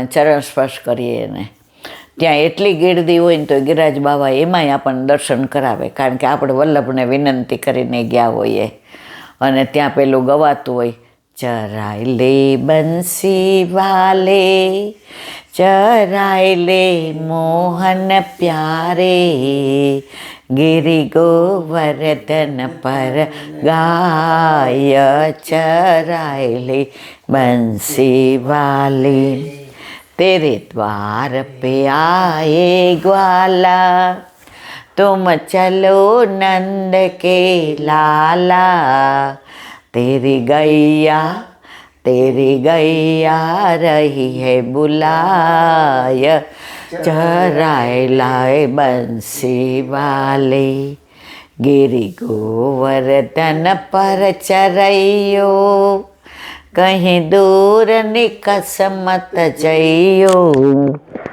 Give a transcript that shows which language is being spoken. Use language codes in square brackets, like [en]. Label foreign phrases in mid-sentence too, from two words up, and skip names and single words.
[gu] ચરણ સ્પર્શ કરીએ ને ત્યાં એટલી ગીરદી હોય ને તો ગિરિરાજ બાવા એમાંય આપણને દર્શન કરાવે, કારણ કે આપણે વલ્લભને વિનંતી કરીને ગયા હોઈએ અને ત્યાં પેલું ગવાતું હોય, [hi] चराय ले बंसी वाले, चराय ले मोहन प्यारे, गिरि गोवर्धन पर गाय, चराय ले बंसी वाले. तेरे द्वार पे आए ग्वाला, तुम चलो नंद के लाला, तेरी गैया रही है बुलाय, चराए लाए बंसी वाले, गिरि गोवर्धन पर चरैयो, कहीं दूर निकस मत जइयो,